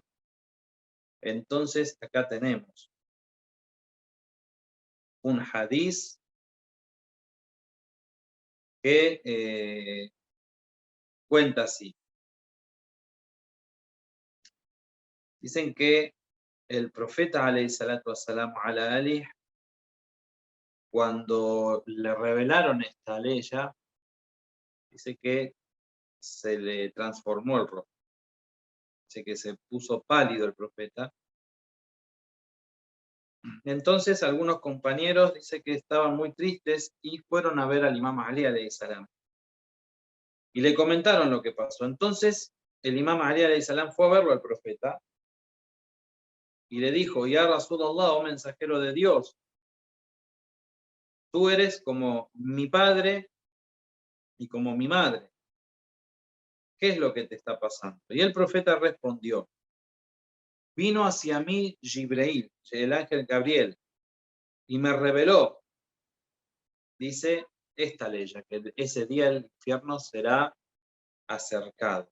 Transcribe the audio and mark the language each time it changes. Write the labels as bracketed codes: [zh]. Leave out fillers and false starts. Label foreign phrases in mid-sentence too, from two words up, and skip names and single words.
[es] Entonces, acá tenemos un hadiz que cuenta así. Dicen que el profeta, [ar] عليه الصلاة والسلام على آله, [es] cuando le revelaron esta ley, dice que se le transformó el rostro. Dice que se puso pálido el profeta. Entonces algunos compañeros dice que estaban muy tristes y fueron a ver al imam Ali [ar] عليه السلام. [es] Y le comentaron lo que pasó. Entonces el imam Ali [ar] عليه السلام [es] fue a verlo al profeta y le dijo: [ar] يا رسول الله, [es] oh mensajero de Dios, tú eres como mi padre y como mi madre. ¿Qué es lo que te está pasando? Y el profeta respondió: vino hacia mí Jibril, el ángel Gabriel, y me reveló, dice, esta ley, que ese día el infierno será acercado.